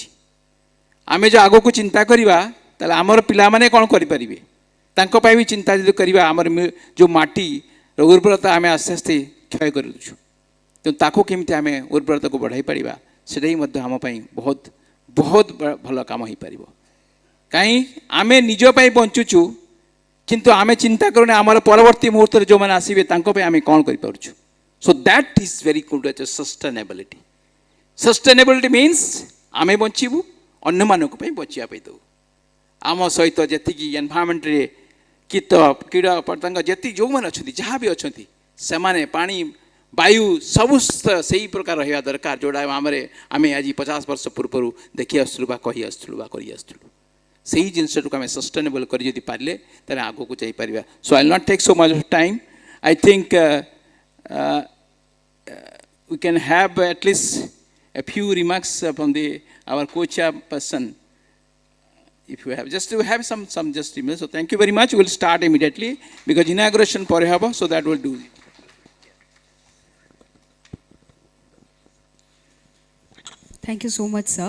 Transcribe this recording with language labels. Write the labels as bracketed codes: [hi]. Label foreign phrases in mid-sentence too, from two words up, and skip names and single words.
[or] ଆମେ ଯେଉଁ ଆଗକୁ ଚିନ୍ତା କରିବା, ତାହେଲେ ଆମର ପିଲାମାନେ କ'ଣ କରିପାରିବେ, ତାଙ୍କ ପାଇଁ ବି ଚିନ୍ତା ଯଦି କରିବା, ଆମର ଯେଉଁ ମାଟିର ଉର୍ବରତା ଆମେ ଆସ୍ତେ ଆସ୍ତେ କ୍ଷୟ କରିଦେଉଛୁ, ତେଣୁ ତାକୁ କେମିତି ଆମେ ଉର୍ବରତାକୁ ବଢ଼ାଇ ପାରିବା, ସେଇଟା ହିଁ ମଧ୍ୟ ଆମ ପାଇଁ ବହୁତ ବହୁତ ଭଲ କାମ ହୋଇପାରିବ. କାହିଁ ଆମେ ନିଜ ପାଇଁ ବଞ୍ଚୁଛୁ, କିନ୍ତୁ ଆମେ ଚିନ୍ତା କରୁନେ ଆମର ପରବର୍ତ୍ତୀ ମୁହୂର୍ତ୍ତରେ ଯେଉଁମାନେ ଆସିବେ ତାଙ୍କ ପାଇଁ ଆମେ କ'ଣ କରିପାରୁଛୁ. [en] So that is very good as a sustainability. Sustainability means [or] ଆମେ ବଞ୍ଚିବୁ, ଅନ୍ୟମାନଙ୍କ ପାଇଁ ବଞ୍ଚିବା ପାଇଁ ଦେବୁ. ଆମ ସହିତ ଯେତିକି ଏନ୍ଭାୟରମେଣ୍ଟରେ କୀଟ କୀଡ଼ ପତଙ୍ଗ ଯେତିକି ଯେଉଁମାନେ ଅଛନ୍ତି, ଯାହା ବି ଅଛନ୍ତି, ସେମାନେ ପାଣି ବାୟୁ ସବୁ ସେହି ପ୍ରକାର ରହିବା ଦରକାର, ଯେଉଁଟା ଆମେ ଆଜି 50 ବର୍ଷ ପୂର୍ବରୁ ଦେଖି ଆସୁଥିଲୁ ବା କହି ଆସୁଥିଲୁ ବା କରି ଆସୁଥିଲୁ. ସେଇ ଜିନିଷଟାକୁ ଆମେ ସଷ୍ଟେନେବଲ୍ କରି ଯଦି ପାରିଲେ ତାହେଲେ ଆଗକୁ ଯାଇପାରିବା. [en] So I will not take so much of time. I think we can have at least a few remarks from our co-chairperson. If you have just to have some just emails. So thank you very much. We'll start immediately because inauguration [bn] পরে হবো, [en] so that will do. Thank you so much, sir.